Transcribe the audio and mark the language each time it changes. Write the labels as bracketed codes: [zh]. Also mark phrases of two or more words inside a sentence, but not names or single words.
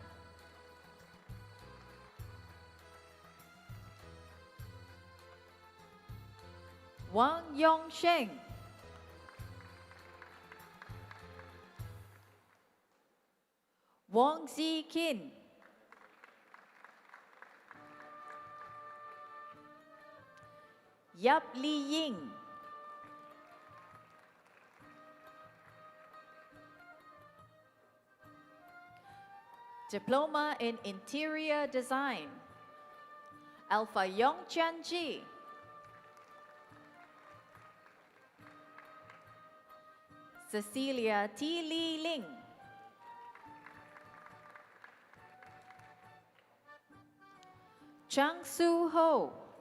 [en] Wang Yong Sheng. Wang Zi Kin. Yap Li Ying. Diploma in Interior Design. Alpha Yong Chan Ji. Cecilia T. Lee Ling. Chang Su Ho.